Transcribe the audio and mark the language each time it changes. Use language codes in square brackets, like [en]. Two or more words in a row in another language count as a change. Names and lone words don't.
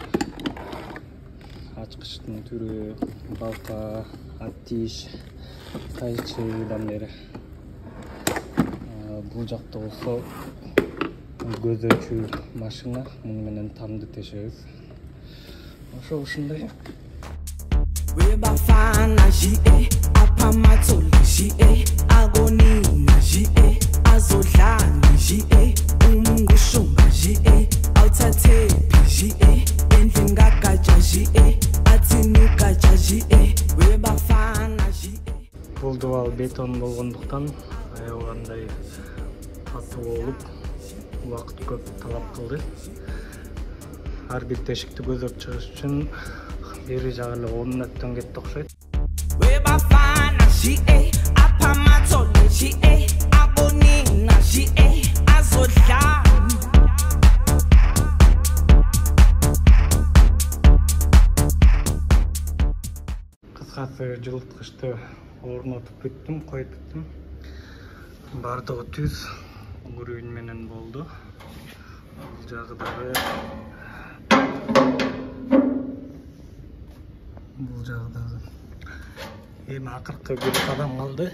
[ky] Ачкычтын түрү, балка, аттиш, кайчыдан бери. Бул жакта болсо көзөчүү машина, муну менен тамды тешебиз. Ушундай. [zu] Weba fana JA apamatholi JA agonina JA azodlanga JA umngushumba JA awuthathephi JA endlini kagaja JA athini ugaja JA weba fana JA. [ky] Бул дубал бетон болгондуктан аябагандай татуу болуп убакыт көп талап кылды. Ар бир тешикти көзөп чыгыш үчүн бери жагы эле 10 мүнөттөн кетти окшойт. [zu] Weba fana JA apamatholi JA agonina JA azodlanga. [ky] Кыскасы жылыткычты орнотуп бүттүм, коюп бүттүм. Бардыгы түз, күрүүн менен болду. Бул жагы дагы эми акыркы бир кадам калды.